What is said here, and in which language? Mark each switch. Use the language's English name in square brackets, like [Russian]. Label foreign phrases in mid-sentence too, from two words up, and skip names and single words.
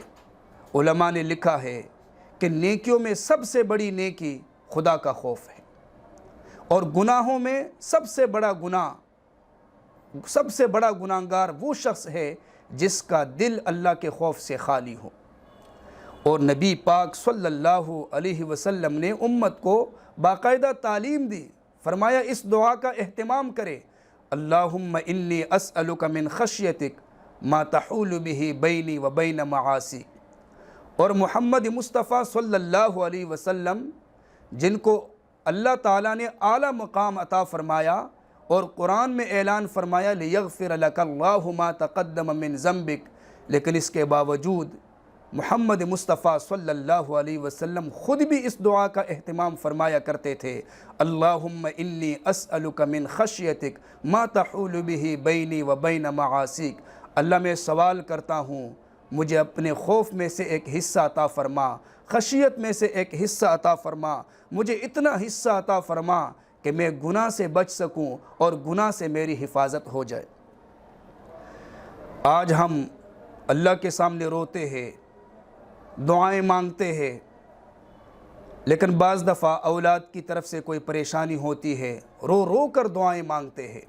[Urdu] علماء نے لکھا ہے کہ نیکیوں میں سب سے بڑی نیکی خدا کا خوف ہے، اور گناہوں میں سب سے بڑا گناہگار وہ شخص ہے جس کا دل اللہ کے خوف سے خالی ہو۔ اور نبی پاک [Arabic] صلی اللہ علیہ وسلم [Urdu] نے امت کو باقاعدہ تعلیم دی، فرمایا اس دعا کا اہتمام کرے، [Arabic] اللہم انی اسألک من خشیتک ما تحول به بینی و بین معاصی۔ [Urdu] اور محمد مصطفیٰ [Arabic] صلی اللہ علیہ وسلم [Urdu] جن کو اللہ تعالیٰ نے اعلیٰ مقام عطا فرمایا اور قرآن میں اعلان فرمایا [Arabic] لیغفر لک اللہ ما تقدم من ذنبک، [Urdu] لیکن اس کے باوجود محمد مصطفیٰ [Arabic] صلی اللہ علیہ وسلم [Urdu] خود بھی اس دعا کا اہتمام فرمایا کرتے تھے، [Arabic] اللہم انی اسألک من خشیتک ما تحول به بینی و بین معاصیک۔ [Urdu] اللہ میں سوال کرتا ہوں مجھے اپنے خوف میں سے ایک حصہ عطا فرما، خشیت میں سے ایک حصہ عطا فرما، مجھے اتنا حصہ عطا فرما کہ میں گناہ سے بچ سکوں اور گناہ سے میری حفاظت ہو جائے۔ آج ہم اللہ کے سامنے روتے ہیں، دعائیں مانگتے ہیں، لیکن بعض دفعہ اولاد کی طرف سے کوئی پریشانی ہوتی ہے، رو رو کر دعائیں مانگتے ہیں۔